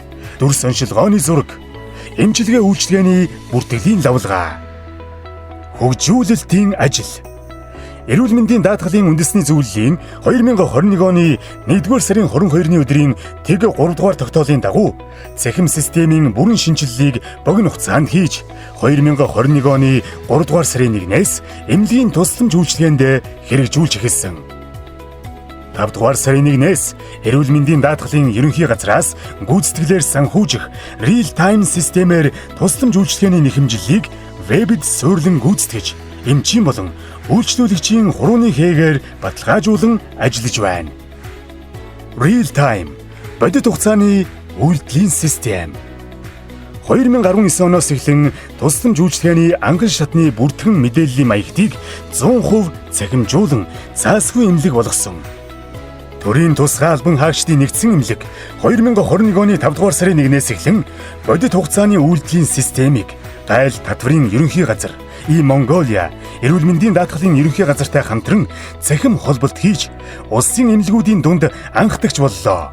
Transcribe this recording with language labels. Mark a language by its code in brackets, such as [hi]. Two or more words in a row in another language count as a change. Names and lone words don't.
[mn] дүрс оншилгооны зураг, эмчилгээ үйлчлэгээний бүртгэлийн лавлгаа, хөгжүүлэлтийн ажил, эрүүл мэндийн даатгалын үндэсний зөвлөлийн 2021 оны 1-р сарын 22-ны өдрийн тэг 3-р тогтоолын дагуу цахим системийн бүрэн шинжилгээг богино хугацаанд хийж 2021 оны 3-р сарын 1-ээс эмнэлгийн тусламж үйлчилгээнд хэрэгжүүлж эхэлсэн. 5-р сарын 1-ээс эрүүл мэндийн даатгалын ерөнхий газраас гүйцэтгэлээр санхүүжих [en] real time [mn] системээр тусламж үйлчилгээний нэхэмжлэлийг вебд суйрлан гүйцэтгэж эмчийн болон үйлчлүүлэгчийн хурууны хээгээр баталгаажуулан ажиллаж байна. [en] Real time [mn] бодит хугацааны үйлдэлийн систем. 2019 оноос эхлэн тусламж үйлчилгээний анган шатны бүртгэн мэдээллийн маягтыг 100% цахимжуулан заасгүй эмнэлэг болгосон. Төрийн тусгай албан хаагчдын нэгдсэн эмнэлэг 2021 оны 5-р сарын 1-ээс эхлэн бодит хугацааны үйлдэлийн системийг гайл татврын ерөнхий газар Монголиа эрүүл мэндийн даатгалын ерөнхий газартай хамтран цахим холболт хийж улсын эмнэлгүүдийн дунд анхдагч боллоо.